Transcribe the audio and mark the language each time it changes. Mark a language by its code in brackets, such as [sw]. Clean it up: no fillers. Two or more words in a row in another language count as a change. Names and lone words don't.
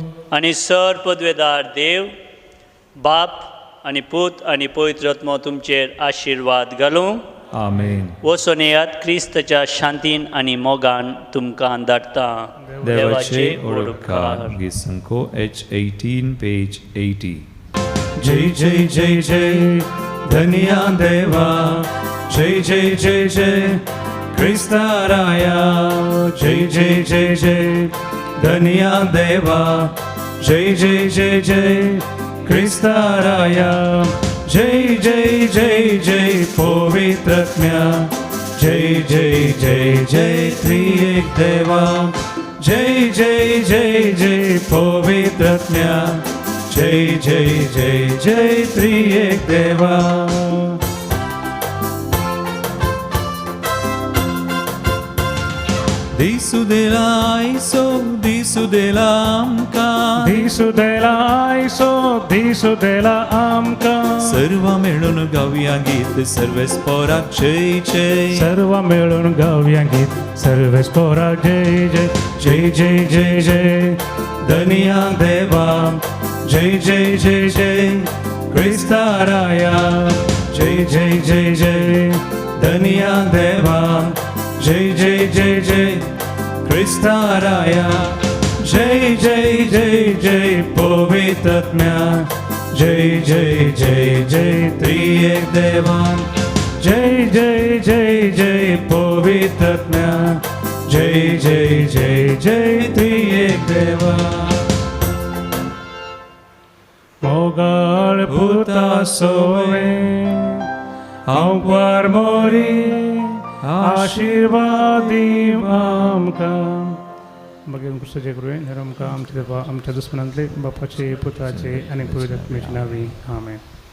[kok] आनी सर पदवेदार देव बाप आनी पूत आनी पवित्र आत्मो तुमचेर आशिर्वाद घालूं. आमेन. वचून येयात क्रिस्ताच्या शांतीन आनी मोगान तुमकां धाडटा. देवाचे ओळखकार. गीत संको H18 पेज 80. जय जय जय जय धन्या देवा. जय जय जय जय क्रिस्ता राया. जय जय जय जय धन्या देवा. जय जय जय जय क्रिस्ता राया. जय जय जय जय पवित्रात्म्या. जय जय जय जय त्रिएक देवा. जय जय जय जय पवित्रात्म्या. जय जय जय जय त्रिएक देवा. दिसू देला आयसो दिसू देला आमकां. दिसू देला आयसो दिसू देला आमकां. सर्व मिळून गावया गीत सर्वेस्पराक जय जय. सर्व मिळून गावया गीत सर्वेस्पराक जय जय. जय जय जय जय धन्या देवा. जय जय जय जय क्रिस्ता राया. जय जय जय जय धन्या देवा. जय जय जय जय क्रिस्ता राया. जय जय जय जय पवित्रात्म्या. जय जय जय जय त्रिएक देवा. जय जय जय जय पवित्रात्म्या. जय जय जय जय त्रिएक देवा. मोगाळ भूता सोवे हांव पार मोरी आशीर्वादी आमकां मागीर सजे करुवें हेर आमकां आमच्या दुस्मनांतले बापाचे पुताचे आनी पवित्र आत्म्याचे नांवी आमेन.